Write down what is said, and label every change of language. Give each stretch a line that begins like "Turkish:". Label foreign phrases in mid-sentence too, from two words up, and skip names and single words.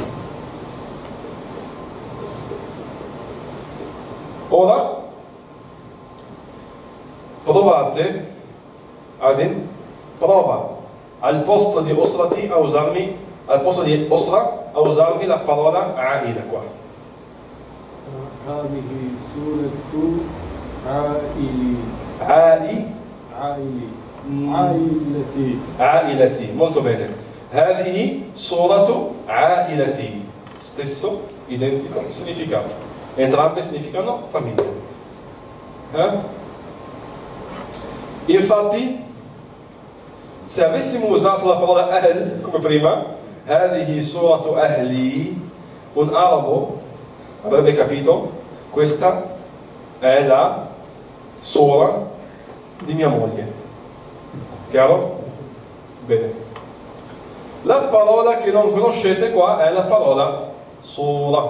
Italian: Ora provate prova al posto di Usrati a usarmi, al posto di Usra a usarmi la parola Aila qua.
Arabic: هذه سورة عائلي. عائلتي. عائلتي,
Italian: molto bene.
Arabic: هذه سورة عائلتي.
Italian: Stesso, identico significato. Entrambe significano famiglia. Infatti, se avessimo usato la parola Ahl come prima,
Arabic: هذه سورة أهلي,
Italian: un arabo avrebbe capito: questa è la sora di mia moglie. Chiaro? Bene. La parola che non conoscete qua è la parola sura.